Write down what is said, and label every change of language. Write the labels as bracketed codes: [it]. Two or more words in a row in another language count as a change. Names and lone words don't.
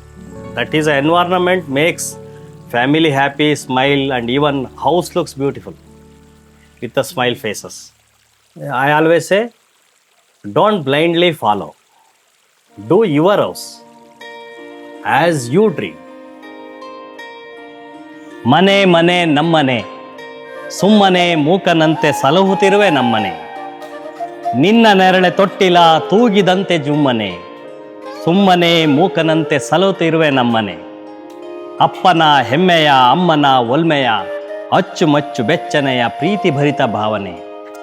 [en] That is, the environment makes family happy, smile, and even house looks beautiful with the smile faces. I always say, don't blindly follow. Do your house as you dream. [kn] ಮನೆ, ಮನೆ, ನಮ್ಮನೆ. ಸುಮ್ಮನೆ ಮೂಕನಂತೆ ಸಲಹುತ್ತಿರುವೆ ನಮ್ಮನೆ. ನಿನ್ನ ನೆರಳೆ ತೊಟ್ಟಿಲ ತೂಗಿದಂತೆ ಜುಮ್ಮನೆ. ಸುಮ್ಮನೆ ಮೂಕನಂತೆ ಸಲಹುತ್ತಿರುವೆ ನಮ್ಮನೆ. ಅಪ್ಪನ ಹೆಮ್ಮೆಯ ಅಮ್ಮನ ಒಲ್ಮೆಯ ಅಚ್ಚುಮಚ್ಚು ಬೆಚ್ಚನೆಯ ಪ್ರೀತಿ ಭರಿತ ಭಾವನೆ.